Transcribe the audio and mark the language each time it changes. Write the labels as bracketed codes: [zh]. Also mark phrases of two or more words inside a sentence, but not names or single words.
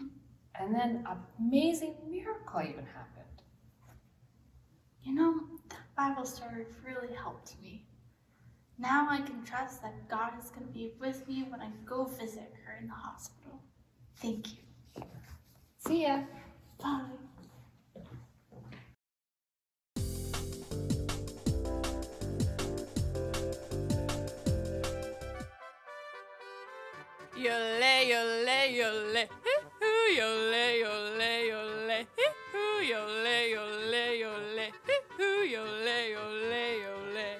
[en] And then an amazing miracle even happened. You know, that Bible story really helped me. Now I can trust that God is going to be with me when I go visit her in the hospital. Thank you. See ya. Bye. Yole, yole, yole, hoo, yole, yole, yole, hoo, yole, yole, yole, hoo, yole, yole, yole.